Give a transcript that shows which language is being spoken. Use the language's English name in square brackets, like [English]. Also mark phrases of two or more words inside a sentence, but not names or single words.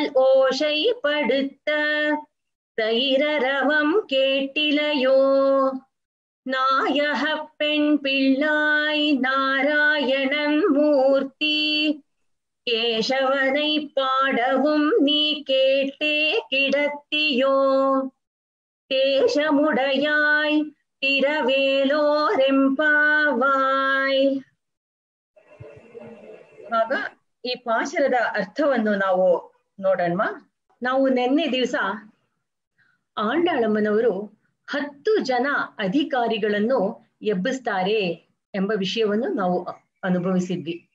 [Tamil] ஓசைப்படுத்த தைரரவம் கேட்டிலையோ நாயக பெண் பிள்ளாய் நாராயணன் மூர்த்தி கேசவனை பாடவும் நீ கேட்டே கிடத்தியோ தேசமுடையாய் ತಿರವೇಲೋರೆಂಪಾವಾಯ್. [Kannada] ಆಗ ಈ ಪಾಶರದ ಅರ್ಥವನ್ನು ನಾವು ನೋಡೋಣ. ನಾವು ನಿನ್ನೆ ದಿವಸ ಆಂಡಾಳಮ್ಮನವರು 10 ಜನ ಅಧಿಕಾರಿಗಳನ್ನು ಎಬ್ಬಿಸ್ತಾರೆ ಎಂಬ ವಿಷಯವನ್ನು ನಾವು ಅನುಭವಿಸಿದ್ವಿ.